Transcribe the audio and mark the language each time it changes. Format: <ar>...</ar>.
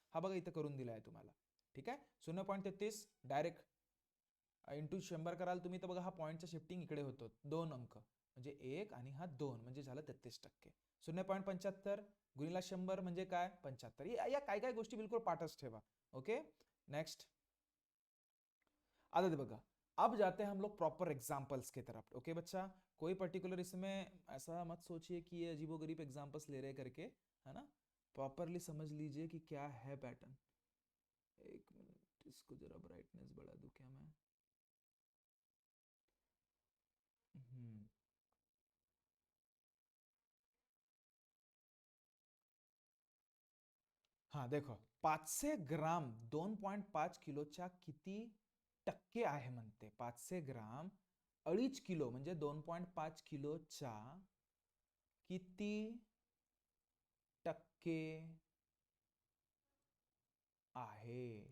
<mr>हा बघा इथं करून दिलाय तुम्हाला. ठीक आहे. 0.33 डायरेक्ट इंटू 100 कराल तुम्ही तर बघा हा पॉईंटचा शिफ्टिंग इकडे होतो. 2 अंक म्हणजे 1 आणि हा 2 म्हणजे झालं 33%. 0.75 गुणीला 100 म्हणजे काय 75. या काय काय गोष्टी बिलकुल पाठच ठेवा. ओके. नेक्स्ट. आता बघा,</mr> <hi>अब जाते हैं हम लोग प्रॉपर एग्जाम्पल्स की तरफ. ओके बच्चा, कोई पर्टिकुलर इसमें ऐसा मत सोचिए कि ये अजीबोगरीब एग्जाम्पल्स ले रहे करके, है ना. प्रॉपरली समझ लीजिए कि क्या है पैटर्न. एक मिनट, इसको जरा ब्राइटनेस बढ़ा दूं क्या मैं.</hi> <mr>हम्म हा देखो, 500 ग्राम 2.5 किलोच्या किती टक्के आहे म्हणते. 500 ग्राम 2.5 किलो म्हणजे 2.5 किलोच्या किती टक्के आहे.</mr>